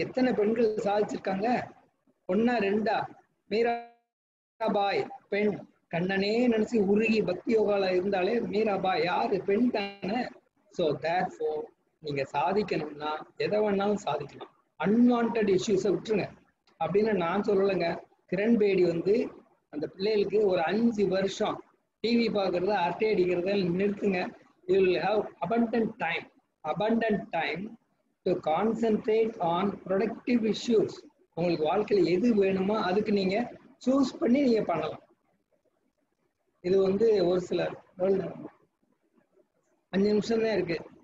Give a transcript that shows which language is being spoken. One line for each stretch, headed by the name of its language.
Tamil: எத்தனை பெண்கள் சாதிச்சிருக்காங்க? ஒன்னா ரெண்டா? மீராபாய் பெண், கண்ணனே நினைச்சு உருகி பக்தி யோகால இருந்தாலே மீராபாய் யாரு? பெண் தானே.
English: so therefore
Tamil: நீங்க சாதிக்கணும்னா எதை வேணாலும் சாதிக்கலாம். அன்வான்ட் இஷ்யூஸை விட்டுருங்க அப்படின்னு நான் சொல்லலைங்க. கிரண் பேடி வந்து அந்த பிள்ளைகளுக்கு ஒரு 5 வருஷம் டிவி பார்க்கறத, அரட்டை அடிக்கிறத நிறுத்துங்க.
English: You will have abundant time to concentrate on productive issues.
Tamil: உங்களுக்கு வாழ்க்கையில் எது வேணுமோ அதுக்கு நீங்க சூஸ் பண்ணி நீங்க பண்ணலாம். இது வந்து ஒரு சிலர் 5 நிமிஷம் தான் இருக்கு.